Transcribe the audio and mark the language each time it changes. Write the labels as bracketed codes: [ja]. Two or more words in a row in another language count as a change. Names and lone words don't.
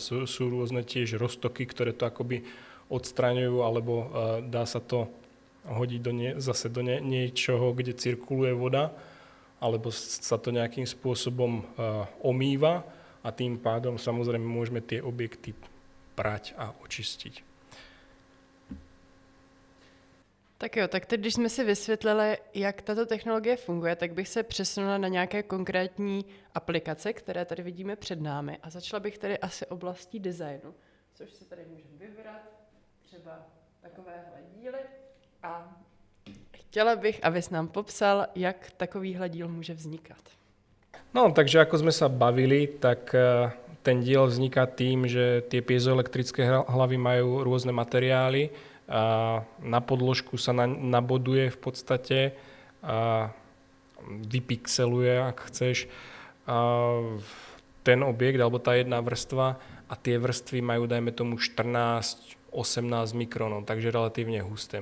[sk] Sú rôzne tiež roztoky, ktoré to akoby odstraňujú, alebo dá sa to hodiť zase do niečoho, kde cirkuluje voda, alebo sa to nejakým spôsobom omýva a tým pádom samozrejme môžeme tie objekty prať a očistiť. [cs] Tak jo, tak teď, když jsme si vysvětlili, jak tato technologie funguje, tak bych se přesunula na nějaké konkrétní aplikace, které tady vidíme před námi. A začala bych tady asi oblastí designu, což si tady můžeme vybrat, třeba takovéhle díly. A chtěla bych, abys nám popsal, jak takovýhle díl může vznikat. [sk] No, takže ako sme sa bavili, tak ten diel vzniká tým, že tie piezoelektrické hlavy majú rôzne materiály a na podložku sa naboduje v podstate a vypixeluje, ak chceš, ten objekt alebo tá jedna vrstva a tie vrstvy majú, dajme tomu, 14-18 mikronov, takže relatívne husté.